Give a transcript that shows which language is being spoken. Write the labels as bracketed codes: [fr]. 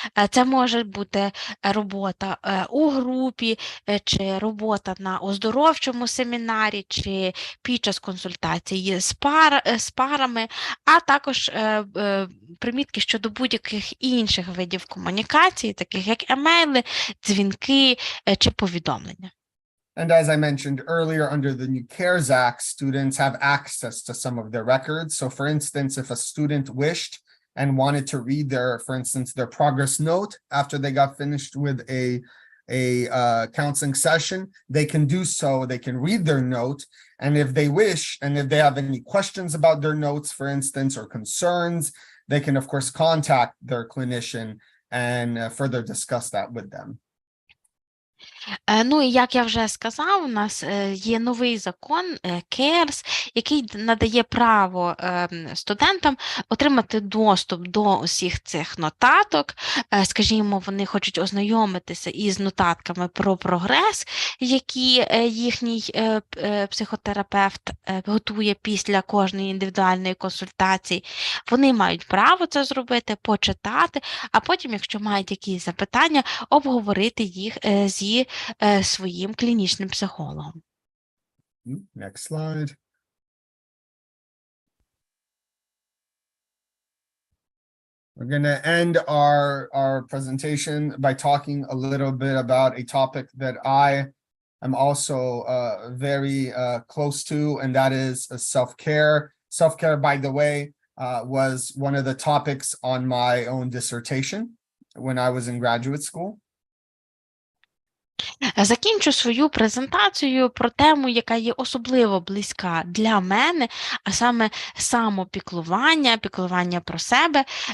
[uk] Це може бути робота у групі, чи робота на оздоровчому семінарі, чи під час консультації з парами, а також примітки щодо будь-яких інших видів комунікації, таких як емейли, дзвінки чи повідомлення. [en] And as I mentioned earlier, under the new CARES Act, students have access to some of their records. So for instance, if a student wished and wanted to read for instance, their progress note after they got finished with a counseling session, they can do so. They can read their note. And if they wish, and if they have any questions about their notes, for instance, or concerns, they can, of course, contact their clinician and further discuss that with them. [uk] Ну і як я вже сказав, у нас є новий закон CARES, який надає право студентам отримати доступ до усіх цих нотаток. Скажімо, вони хочуть ознайомитися із нотатками про прогрес, які їхній психотерапевт готує після кожної індивідуальної консультації. Вони мають право це зробити, почитати, а потім, якщо мають якісь запитання, обговорити їх зі своїм клінічним психологом. [en] Next slide. We're going to end our presentation by talking a little bit about a topic that I am also very close to, and that is self-care. Self-care, by the way, was one of the topics on my own dissertation when I was in graduate school. [uk] Закінчу свою презентацію про тему, яка є особливо близька для мене, а саме самопіклування, піклування про себе.